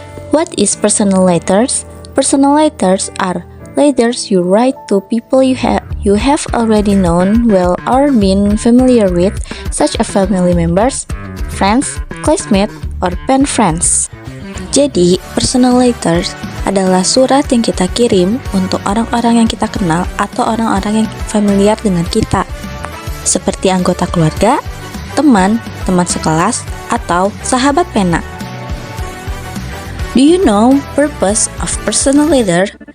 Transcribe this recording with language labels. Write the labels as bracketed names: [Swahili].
[English] What is personal letters? Personal letters are letters you write to people you have already known well or been familiar with, such as family members, friends, classmates, or pen friends. [Indonesian] Jadi, personal letters adalah surat yang kita kirim untuk orang-orang yang kita kenal atau orang-orang yang familiar dengan kita, seperti anggota keluarga, teman sekelas, atau sahabat pena. [English] Do you know purpose of personal letter?